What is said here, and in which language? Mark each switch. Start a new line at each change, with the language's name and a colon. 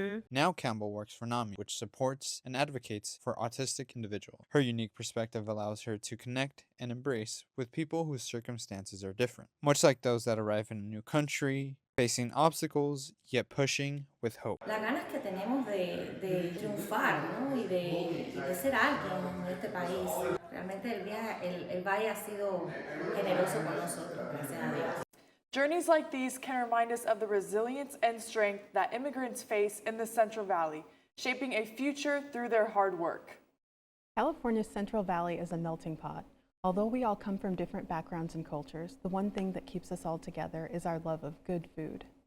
English: Now Campbell works for NAMI, which supports and advocates for autistic individuals. Her unique perspective allows her to connect and embrace with people whose circumstances are different, much like those that arrive in a new country, facing obstacles, yet pushing with hope.
Spanish: Las ganas que tenemos de triunfar, ¿no? y de ser alguien en este país. Realmente el Valle ha sido generoso con nosotros, gracias a Dios.
English: Journeys like these can remind us of the resilience and strength that immigrants face in the Central Valley, shaping a future through their hard work. California's Central Valley is a melting pot. Although we all come from different backgrounds and cultures, the one thing that keeps us all together is our love of good food.